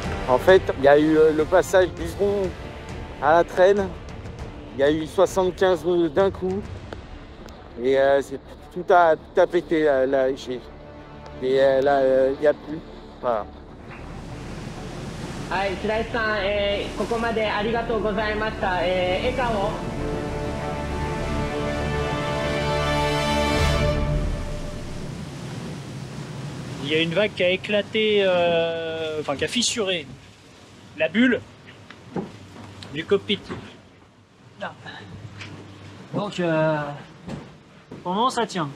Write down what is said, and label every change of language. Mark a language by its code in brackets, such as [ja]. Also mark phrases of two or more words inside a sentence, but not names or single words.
[fr] En fait, il y a eu le passage du pont à la traîne. Il y a eu 75 nœuds d'un coup. Et tout a pété là. Et là, il n'y a plus. Voilà. [ja] はい、白石さん、ここまでありがとうございました。笑顔。 [fr] Il y a une vague qui a éclaté, enfin qui a fissuré la bulle du cockpit. Là. Donc, pour le moment, ça tient.